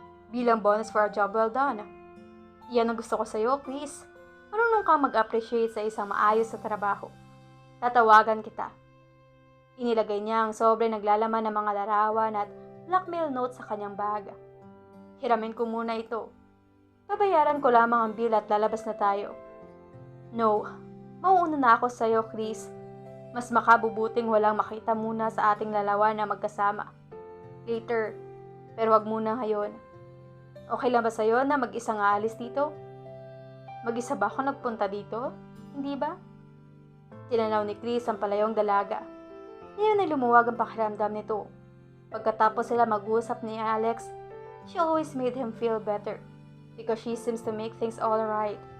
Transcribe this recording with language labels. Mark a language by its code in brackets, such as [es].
[en] Bilang bonus for a job well done. [tl] Yan ang gusto ko sa'yo, Chris. Marunong kang mag-appreciate sa isang maayos sa trabaho. Tatawagan kita. Inilagay niya ang sobre naglalaman ng mga larawan at blackmail note sa kanyang bag. Hiramin ko muna ito. Babayaran ko lamang ang bill at lalabas na tayo. No, mauuna na ako sa'yo, Chris. Mas makabubuting walang makita muna sa ating lalawan na magkasama. Later, pero wag muna ngayon. Okay lang ba sa'yo na mag-isa nga alis dito? Mag-isa ba ako nagpunta dito? Hindi ba? Tinanaw ni Chris ang palayong dalaga. Ngayon ay lumuwag ang pakiramdam nito. Pagkatapos sila mag-usap ni Alex, [en] she always made him feel better because she seems to make things all right.